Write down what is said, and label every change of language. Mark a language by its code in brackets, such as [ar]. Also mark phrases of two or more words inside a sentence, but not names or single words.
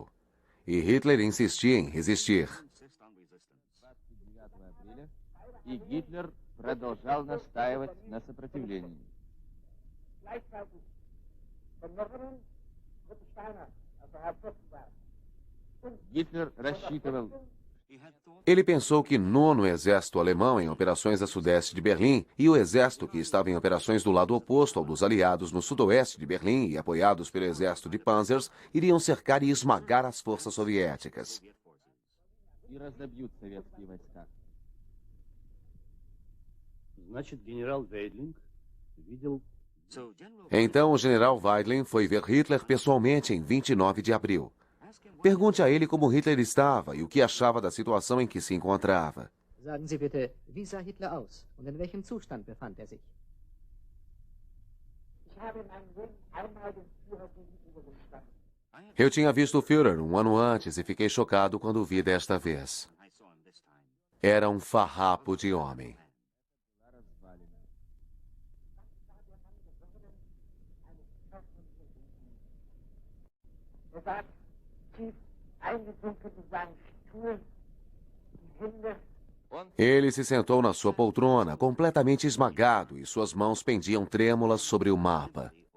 [pt] E Hitler insistia em resistir. [ru] И Гитлер продолжал настаивать на сопротивлении. Гитлер рассчитывал. [pt] Ele pensou que 9º Exército Alemão em operações a sudeste de Berlim e o exército que estava em operações do lado oposto ao dos aliados no sudoeste de Berlim e apoiados pelo exército de Panzers iriam cercar e esmagar as forças soviéticas. [ru] И разобьют советские войска. [pt] Então o general Weidling foi ver Hitler pessoalmente em 29 de abril. Pergunte a ele como Hitler estava e o que achava da situação em que se encontrava. [de] Sagen Sie bitte, wie sah Hitler aus und in welchem Zustand befand sich? [pt] Eu tinha visto o Führer um ano antes e fiquei chocado quando o vi desta vez. Era um farrapo de homem. Ele se sentou na sua poltrona, completamente esmagado, e suas mãos pendiam trêmulas sobre o mapa.